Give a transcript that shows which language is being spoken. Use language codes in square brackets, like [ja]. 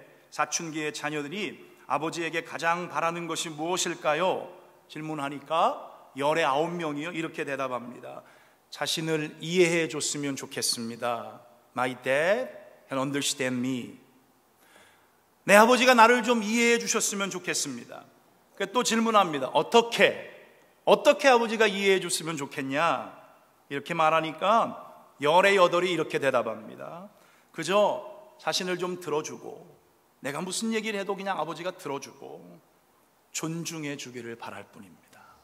[ko] 사춘기의 자녀들이 아버지에게 가장 바라는 것이 무엇일까요? 질문하니까 열의 9명이요 이렇게 대답합니다. 자신을 이해해 줬으면 좋겠습니다. [en] My dad can understand me. [ko] 내 아버지가 나를 좀 이해해 주셨으면 좋겠습니다. 또 질문합니다. 어떻게 아버지가 이해해 줬으면 좋겠냐? 이렇게 말하니까 열의 8이 이렇게 대답합니다. 그저 자신을 좀 들어주고 내가 무슨 얘기를 해도 그냥 아버지가 들어주고 존중해 주기를 바랄 뿐입니다.